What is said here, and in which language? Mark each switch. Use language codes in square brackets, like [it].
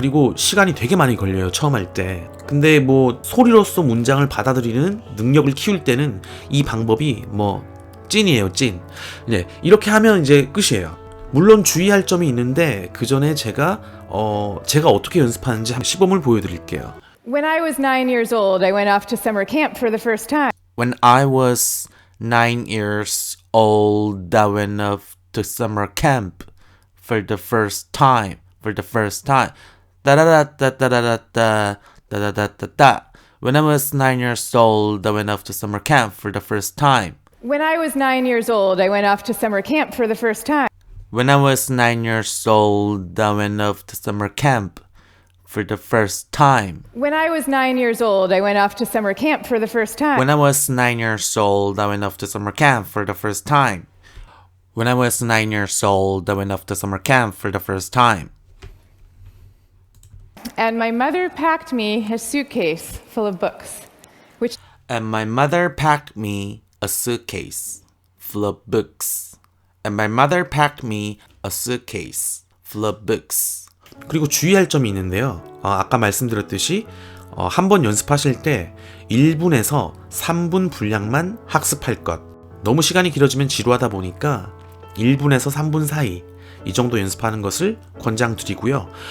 [ko] 그리고 시간이 되게 많이 걸려요, 처음 할 때. 근데 소리로서 문장을 받아들이는 능력을 키울 때는 이 방법이 찐이에요, 찐. 네, 이렇게 하면 이제 끝이에요. 물론 주의할 점이 있는데 그 전에 제가 어떻게 연습하는지 한 시범을 보여드릴게요. [en] When I was 9 years old, I went off to summer camp for the first time. When I was 9 years old, I went off to summer camp for the first time. For the first time. Da-da-da-da-da-da-da. Da-da-da-da-da. When I was 9 years old, I went off to summer camp for the first time. When I was 9 years old, I went off to summer camp for the first time. When I was 9 years old, I went off to summer camp for the first time. When I was 9 years old, I went off to summer camp for the first time. When I was 9 years old, I went off to summer camp for the first time. When I was 9 years old, I went off to summer camp for the first time. And my mother packed me a suitcase full of books, which And my mother packed me a suitcase full of books. And my mother packed me a suitcase full of books. [ko] 그리고 주의할 점이 있는데요. 아까 말씀드렸듯이 한 번 연습하실 때 1분에서 3분 분량만 학습할 것. 너무 시간이 길어지면 지루하다 보니까 1분에서 3분 사이 이 정도 연습하는 것을 권장드리고요.